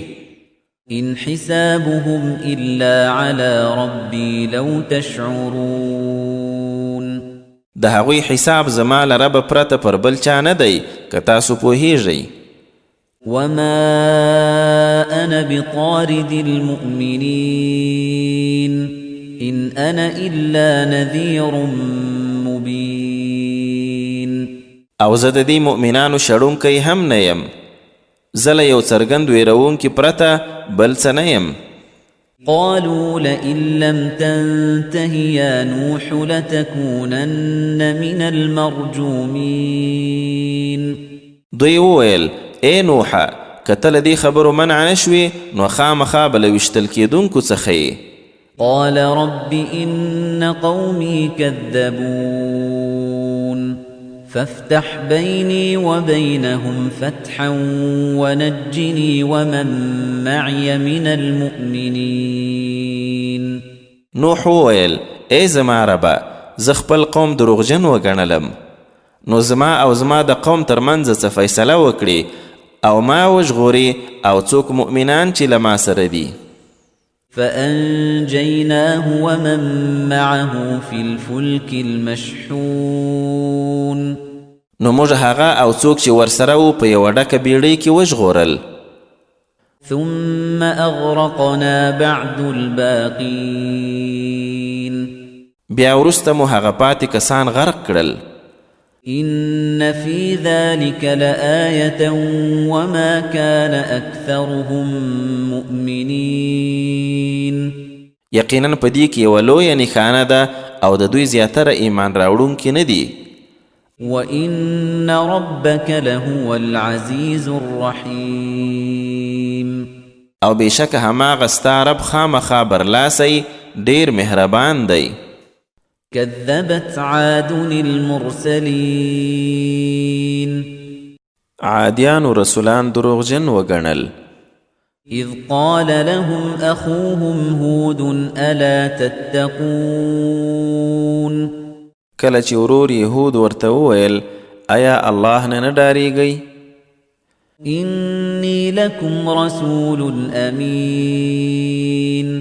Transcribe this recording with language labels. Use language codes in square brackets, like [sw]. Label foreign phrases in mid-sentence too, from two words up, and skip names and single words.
[ar] إن حسابهم إلا على ربي لو تشعرون. [ps] د هغوی حساب زما له ربه پرته پر بل چا نه دی که تاسو پوهیږئ. [ar] وما أنا بطارد المؤمنين إن أنا إلا نذير مبين. [ps] او زه د دې مؤمنانو شړونکی هم نه یم. زه له یو څرګند ویرونکي پرته بل څه نه یم. [ar] قالوا لئن لم تنته يا نوح لتكونن من المرجومين. [ps] دوی وویل ای نوحه که ته له دې خبرو منع نه شوې نو خامخا به له ویشتل کېدونکو څخه یې. [ar] قال رب إن قومي كذبون فافتح بيني وبينهم فتحا ونجني ومن معي من المؤمنين. [ps] نوح وویل ای زما ربه زه خپل قوم دروغجن وګڼلم نو زما او زما د قوم ترمنځ څه فیصله وکړي او ما وژغوري او څوک مؤمنان چې له ما سره دي. [ar] فأنجيناه ومن معه في الفلك المشحون. [ps] نو موږ هغه او څوک چې ورسره وو په یوه ډکه بیړۍ کې وژغورل. [ar] ثم أغرقنا بعد الباقين. [ps] بیا وروسته مو هغه پاتې کسان غرق کړل. [ar] إن في ذلك لآية وما كان أكثرهم مؤمنين. [ps] یقینا په دې کې یوه لویه نښانه ده او د دوی زیاتره ایمان راوړونکي نه دي. [ar] وَإِنَّ رَبَّكَ لَهُوَ الْعَزِيزُ الرَّحِيمُ [ps] او بشک هماغه ستا رب خامخا برلاسی ډیر مهربان دی. [ar] كذبت عاد المرسلين [ps] عادیانو رسولان دروغجن وګڼل. [ar] إذ قال لهم أخوهم هود ألا تتقون [ps] کله چې ورور یهود ورته وویل آیا الله نه ډاریږئ؟ [ar] إني لكم رسول أمين